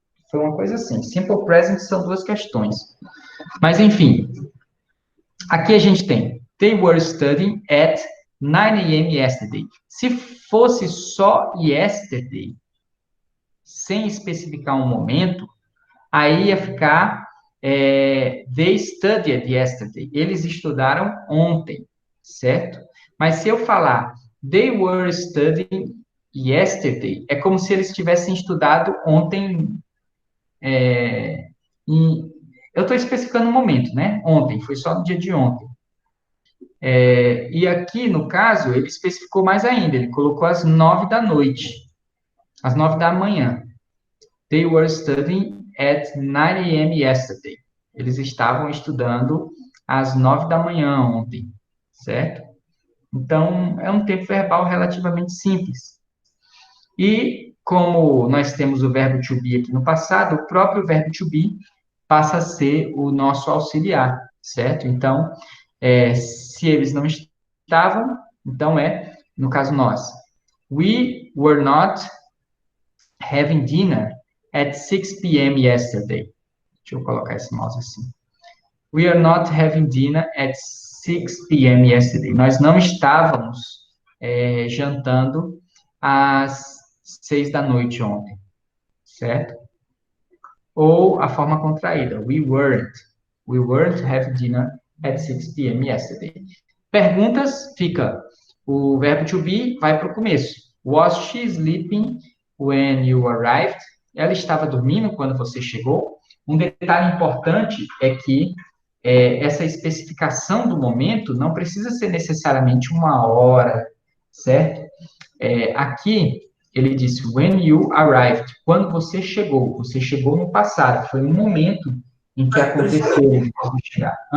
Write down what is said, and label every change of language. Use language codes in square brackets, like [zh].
[pt] Foi uma coisa assim, simple present são 2 questões. Mas, enfim, aqui a gente tem, [en] they were studying at 9 a.m. [pt] yesterday. Se fosse só yesterday, sem especificar um momento, aí ia ficar [en] they studied yesterday. [pt] Eles estudaram ontem, certo? Mas se eu falar [en] they were studying yesterday, [pt] é como se eles tivessem estudado ontem. Eu estou especificando um momento, né? Ontem, foi só no dia de ontem. E aqui, no caso, ele especificou mais ainda, ele colocou às 9 da noite, às 9 da manhã. [en] They were studying at 9 a.m. yesterday. [pt] Eles estavam estudando às 9 da manhã ontem, certo? Então, é um tempo verbal relativamente simples. E, como nós temos o verbo to be aqui no passado, o próprio verbo to be passa a ser o nosso auxiliar, certo? Então, se eles não estavam, então no caso nós. [en] We were not having dinner at 6 p.m. yesterday. [pt] Deixa eu colocar esse mouse assim. [en] We are not having dinner at 6 p.m. yesterday. [pt] Nós não estávamos jantando às 6 da noite ontem, certo? Ou a forma contraída, [en] we weren't having dinner at 6 p.m. yesterday. [pt] Perguntas, fica, o verbo to be vai para o começo. [en] Was she sleeping when you arrived? [pt] Ela estava dormindo quando você chegou? Um detalhe importante é que essa especificação do momento não precisa ser necessariamente uma hora, certo? Aqui, ele disse, [en] when you arrived, [pt] quando você chegou no passado, foi um momento em que aconteceu você chegar.